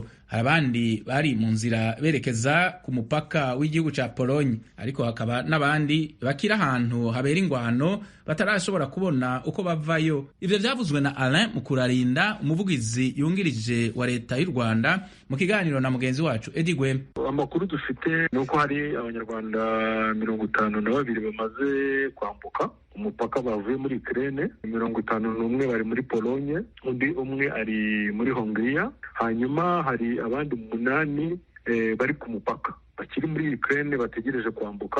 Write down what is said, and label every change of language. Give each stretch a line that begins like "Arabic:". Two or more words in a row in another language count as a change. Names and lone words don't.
Rundi: Hari abandi bari mu nzira berekeza ku mupaka w'igihugu ca Pologne, ariko hakaba n'abandi bakira ahantu habera ingwano batarashobora kubona uko bavayo. Ivyo vyavuzwe na Alain Mukurarinda, umuvugizi yungirije wa leta y'u Rwanda, mu kiganiro na mugenzi wacu Edi Gwem. Amakuru dufite nuko hari abanyarwanda 52 bamaze kwambuka umupaka bavuye muri Ukraine, 51 bari muri Pologne, undi umwe ari muri Hongria. Hanyuma hari abandi 8 bari ku mupaka bakiri muri Ukraine bategereje kwambuka.